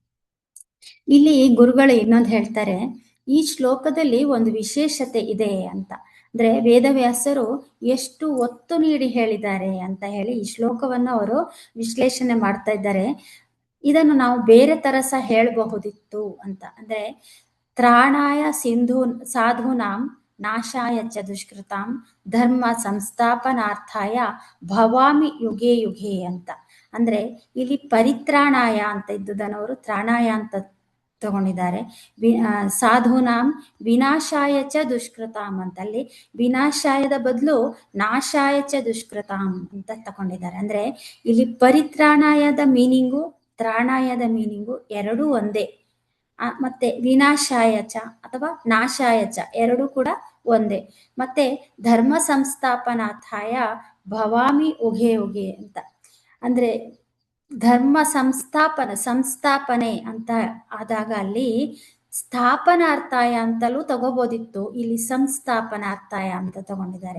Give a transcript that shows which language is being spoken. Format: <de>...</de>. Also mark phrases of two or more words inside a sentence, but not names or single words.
<kn>ಇಲ್ಲಿ ಗುರುಗಳು ಇನ್ನೊಂದು ಹೇಳ್ತಾರೆ, ಈ ಶ್ಲೋಕದಲ್ಲಿ ಒಂದು ವಿಶೇಷತೆ ಇದೆ ಅಂತ. ಅಂದ್ರೆ ವೇದವ್ಯಾಸರು ಎಷ್ಟು ಒತ್ತು ನೀಡಿ ಹೇಳಿದ್ದಾರೆ ಅಂತ ಹೇಳಿ ಈ ಶ್ಲೋಕವನ್ನು ಅವರು ವಿಶ್ಲೇಷಣೆ ಮಾಡ್ತಾ ಇದ್ದಾರೆ. ಇದನ್ನು ನಾವು ಬೇರೆ ತರ ಸಹ ಹೇಳಬಹುದಿತ್ತು ಅಂತ.</kn> <sa>ಅಂದ್ರೆ ತ್ರಾಣಾಯ ಸಾಧೂನಾಂ ನಾಶಾಯ ಚ ದುಷ್ಕೃತಾಂ ಧರ್ಮ ಸಂಸ್ಥಾಪನಾರ್ಥಾಯ ಭವಾಮಿ ಯುಗೆ ಯುಗೆ ಅಂತ.</sa> <kn>ಅಂದ್ರೆ ಇಲ್ಲಿ ಪರಿತ್ರಾಣಾಯ ಅಂತ ಇದ್ದುದನ್ನು ಅವರು ತ್ರಾಣಾಯ ಅಂತ ತಗೊಂಡಿದ್ದಾರೆ.</kn> <sa>ಸಾಧೂನಾಂ ವಿನಾಶಾಯ ಚ ದುಷ್ಕೃತಾಂ</sa> <kn>ಅಂತ, ಅಲ್ಲಿ ವಿನಾಶಾಯದ ಬದಲು</kn> <sa>ನಾಶಾಯ ಚ ದುಷ್ಕೃತಾಂ</sa> <kn>ಅಂತ ತಗೊಂಡಿದ್ದಾರೆ. ಅಂದ್ರೆ ಇಲ್ಲಿ ಪರಿತ್ರಾಣಾಯದ ಮೀನಿಂಗು ತ್ರಾಣಾಯದ ಮೀನಿಂಗು ಎರಡೂ ಒಂದೇ. ಮತ್ತೆ</kn> <sa>ವಿನಾಶಾಯ ಚ</sa> <kn>ಅಥವಾ</kn> <sa>ನಾಶಾಯ ಚ</sa> <kn>ಎರಡೂ ಕೂಡ ಒಂದೇ.</kn> <sa>ಮತ್ತೆ ಧರ್ಮ ಸಂಸ್ಥಾಪನಾರ್ಥಾಯ ಭವಾಮಿ ಉಗೆ ಉಗೆ ಅಂತ.</sa> <kn>ಅಂದ್ರೆ ಧರ್ಮ ಸಂಸ್ಥಾಪನೆ ಅಂತ ಆದಾಗ ಅಲ್ಲಿ ಸ್ಥಾಪನಾರ್ಥಾಯ ಅಂತಲೂ ತಗೋಬೋದಿತ್ತು, ಇಲ್ಲಿ ಸಂಸ್ಥಾಪನಾರ್ಥಾಯ ಅಂತ ತಗೊಂಡಿದ್ದಾರೆ.</kn>